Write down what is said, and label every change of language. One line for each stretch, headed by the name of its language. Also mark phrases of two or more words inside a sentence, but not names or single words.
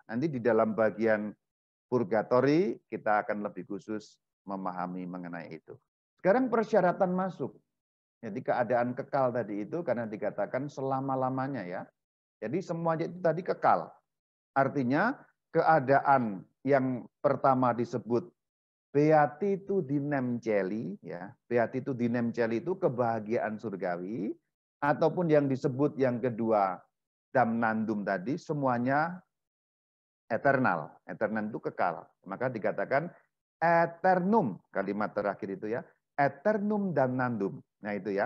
Indonesian: Nanti di dalam bagian purgatori kita akan lebih khusus memahami mengenai itu. Sekarang persyaratan masuk. Jadi keadaan kekal tadi itu karena dikatakan selama-lamanya ya. Jadi semuanya itu tadi kekal. Artinya keadaan yang pertama disebut
Latin: beatitudinem celi,
Indonesian: ya.
Latin: Beatitudinem celi
Indonesian: itu kebahagiaan surgawi, ataupun yang disebut yang kedua damnandum tadi, semuanya eternal. Eternal itu kekal. Maka dikatakan eternum, kalimat terakhir itu ya.
Latin: Eternum damnandum.
Indonesian: Nah itu ya.